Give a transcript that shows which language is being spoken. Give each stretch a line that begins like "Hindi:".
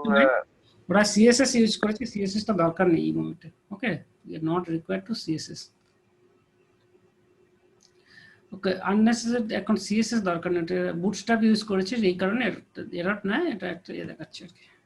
Bangla: নয়, ওরা CSS use করেছে, CSS টা দরকার নেই এই মুহূর্তে। ওকে,
English: we are not required to CSS.
Bangla: Okay, unnecessary এখন CSS দরকার নেই, এটা বুটস্ট্র্যাপ ইউজ করেছে এই কারণে এরর না, এটা একটা দেখাচ্ছে আর কি।